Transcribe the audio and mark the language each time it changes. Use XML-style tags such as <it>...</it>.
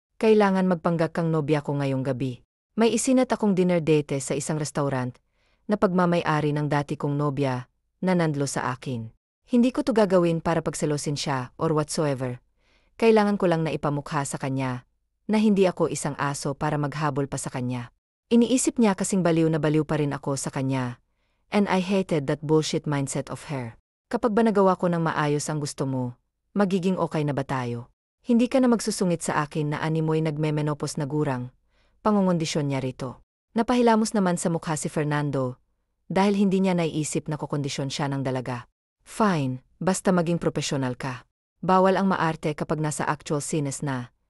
<tl>Kailangan magpanggap kang nobya ko ngayong gabi. May isinat akong dinner date sa isang restaurant na pagmamay-ari ng dati kong nobya na nandlo sa akin. Hindi ko to gagawin para pagselosin siya</tl> <en>or whatsoever.</en> <tl>Kailangan ko lang na ipamukha sa kanya na hindi ako isang aso para maghabol pa sa kanya. Iniisip niya kasing baliw na baliw pa rin ako sa kanya.</tl> <en>And I hated that bullshit mindset of her.</en> <tl>Kapag ba nagawa ko ng maayos ang gusto mo, magiging okay na ba tayo? Hindi ka na magsusungit sa akin na animoy nagme-menopause na gurang. Pangungondisyon niya rito. Napahilamos naman sa mukha si Fernando dahil hindi niya naiisip na kukondisyon siya ng dalaga. Fine, basta maging profesional ka. Bawal ang maarte kapag nasa</tl> <en>actual scenes</en> <tl>na.</tl>